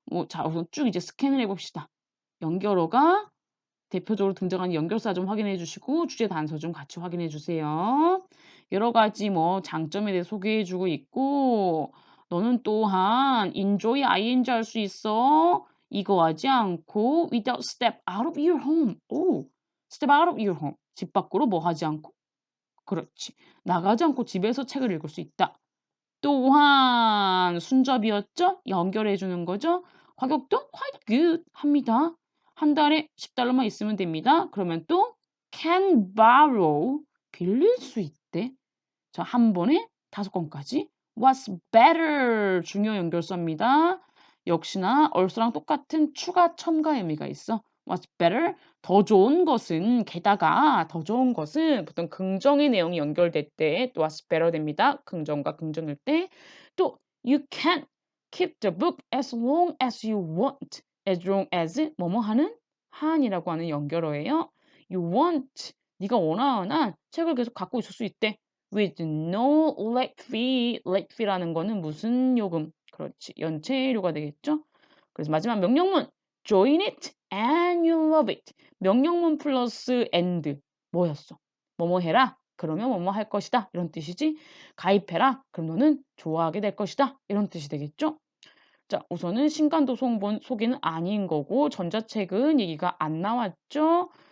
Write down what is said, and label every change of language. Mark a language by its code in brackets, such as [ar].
[ko] 자, 우선 쭉 이제 스캔을 해봅시다. 연결어가 대표적으로 등장하는 연결사 좀 확인해 주시고 주제 단서 좀 같이 확인해 주세요. 여러 가지 장점에 대해 소개해 주고 있고 너는 또한 [en] enjoy ing [ko] 할 수 있어. 이거 하지 않고 [en] without step out of your home. [ko] 오, [en] step out of your home. [ko] 집 밖으로 뭐 하지 않고? 그렇지. 나가지 않고 집에서 책을 읽을 수 있다. 또한 순접이었죠? 연결해 주는 거죠. 가격도 [en] quite good [ko] 합니다. 한 달에 $10만 있으면 됩니다. 그러면 또 [en] can borrow [ko] 빌릴 수 있대. 자, 한 번에 5건까지. [en] What's better [ko] 중요 연결사입니다. 역시나 얼서랑 똑같은 추가 첨가 의미가 있어. [en] What's better? [ko] 더 좋은 것은 게다가 더 좋은 것은 보통 긍정의 내용이 연결될 때 또 [en] what's better [ko] 됩니다. 긍정과 긍정일 때 또 [en] you can keep the book as long as you want. as long as [ko] 뭐뭐 하는 한이라고 하는 연결어예요. [en] You want [ko] 네가 원하는 한 책을 계속 갖고 있을 수 있대. [en] with no late fee. [ko] late fee라는 거는 무슨 요금? 그렇지. 연체료가 되겠죠? 그래서 마지막 명령문 [en] join it and you love it. [ko] 명령문 플러스 and 뭐였어? 뭐뭐 해라. 그러면 뭐뭐 할 것이다. 이런 뜻이지. 가입해라. 그럼 너는 좋아하게 될 것이다. 이런 뜻이 되겠죠? 자, 우선은 신간도 소개는 아닌 거고 전자책은 얘기가 안 나왔죠.